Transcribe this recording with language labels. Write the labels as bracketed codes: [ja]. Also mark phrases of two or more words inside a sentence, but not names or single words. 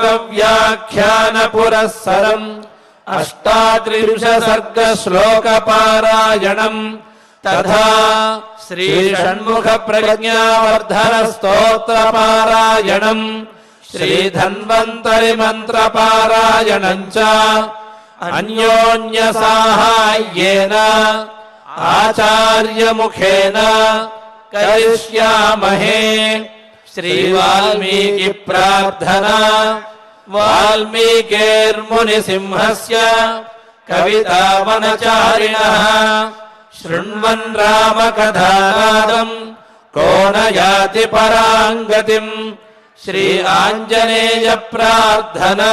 [sa] వ్యాఖ్యాన పురస్సరం 38 సర్గ శ్లోక పారాయణం తథా శ్రీ షణ్ముఖ ప్రజ్ఞావర్ధన స్తోత్ర పారాయణం శ్రీ ధన్వంతరి మంత్ర పారాయణం చ అన్యోన్య సాహాయ్యేన ఆచార్య ముఖేన కరిష్యామహే श्रीवाल्मीकि प्रार्थना वाल्मीकिर्मुनिसिंहस्य कवितावनचारिणः शृण्वन् रामकथानादम् को न याति पराङ्गतिम् श्री आञ्जनेय प्रार्थना